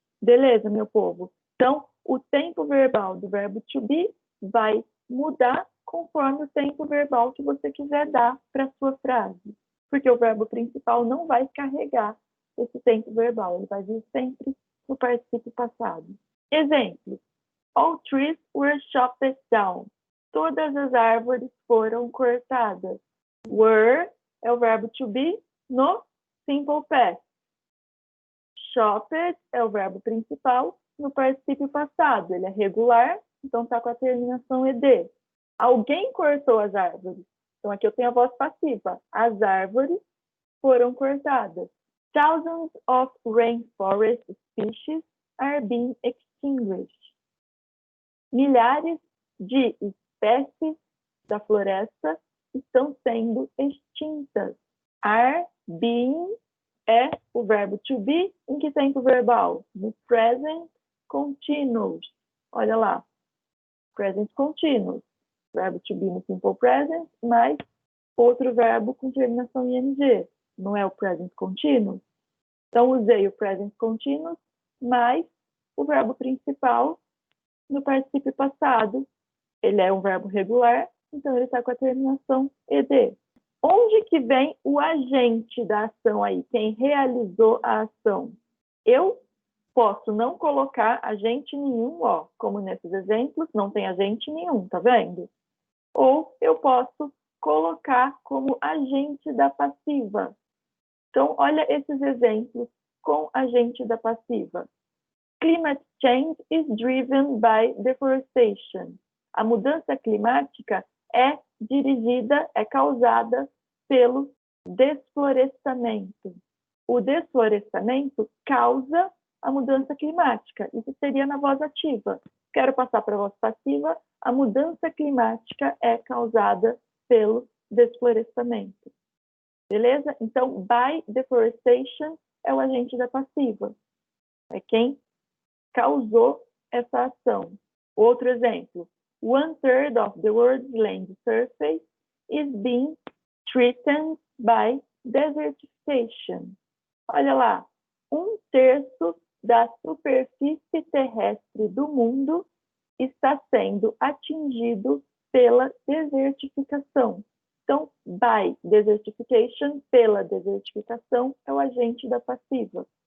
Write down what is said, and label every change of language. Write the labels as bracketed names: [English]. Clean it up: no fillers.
[Portuguese] Beleza, meu povo? Então, o tempo verbal do verbo to be vai mudar conforme o tempo verbal que você quiser dar para a sua frase. Porque o verbo principal não vai carregar esse tempo verbal, ele vai vir sempre no particípio passado. [English] Exemplo: all trees were chopped down. [Portuguese] Todas as árvores foram cortadas. Were é o verbo to be no simple past. Chopped é o verbo principal no particípio passado. Ele é regular, então está com a terminação ed. Alguém cortou as árvores. Então, aqui eu tenho a voz passiva. As árvores foram cortadas. [English] Thousands of rainforest species are being extinguished. [Portuguese] Milhares de espécies da floresta estão sendo extintas. Are being é o verbo to be em que tempo verbal? No present continuous. Olha lá. Present continuous. Verbo to be no simple present, mais outro verbo com terminação ing. Não é o present continuous? Então, usei o present continuous mais o verbo principal no particípio passado. Ele é um verbo regular, então ele está com a terminação ed. Onde que vem o agente da ação aí? Quem realizou a ação? Eu posso não colocar agente nenhum, ó, como nesses exemplos, não tem agente nenhum, tá vendo? Ou eu posso colocar como agente da passiva. Então, olha esses exemplos com agente da passiva. [English] Climate change is driven by deforestation. [Portuguese] A mudança climática é dirigida, é causada pelo desflorestamento. O desflorestamento causa a mudança climática. Isso seria na voz ativa. Quero passar para a voz passiva. A mudança climática é causada pelo desflorestamento. Beleza? Então, [English] by deforestation [Portuguese] é o agente da passiva. É quem causou essa ação. Outro exemplo. [English] 1/3 of the world's land surface is being threatened by desertification. [Portuguese] Olha lá, 1/3 da superfície terrestre do mundo está sendo atingido pela desertificação. Então, [English] by desertification, [Portuguese] pela desertificação, é o agente da passiva.